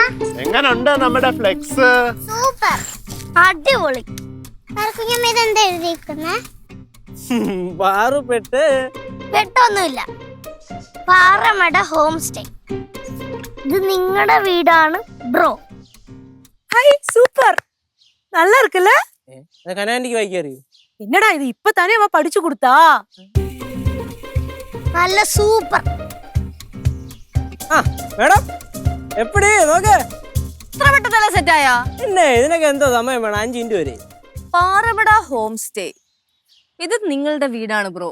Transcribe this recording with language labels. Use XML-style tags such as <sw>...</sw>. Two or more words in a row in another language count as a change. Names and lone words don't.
<ml>എങ്ങനുണ്ട് നമ്മുടെ ഫ്ലെക്സ്? സൂപ്പർ, അടിപൊളി. കുഞ്ഞമ്മ ഇതെന്താ എഴുതിയിരിക്കുന്നേ? പാറുപെട്ട് പെട്ടൊന്നുമില്ല, പാറമട</ml> <en>home stay.</en> <ml>ഇത് നിങ്ങളുടെ വീടാണ് ബ്രോ.</ml> <en>hi, super,</en> <ta>நல்லா இருக்குல்ல?</ta> <ml>കനാൻഡിക്ക് വായിക്കാൻ അറിയൂ?</ml> <ta>என்னடா இது, இப்பதானே அவ படிச்சு கொடுத்தா?</ta> <ml>നല്ല സൂപ്പർ. ആ മേഡം എപ്പടി നോക്ക്. ഇത്ര പെട്ടെന്നല്ല സെറ്റായാ? പിന്നെ ഇതിനൊക്കെ എന്തോ സമയം വേണം, 5 മിനിറ്റ് വരെ. പാറമട</ml> <en>home stay,</en> <ml>ഇത് നിങ്ങളുടെ വീടാണ് ബ്രോ.</ml>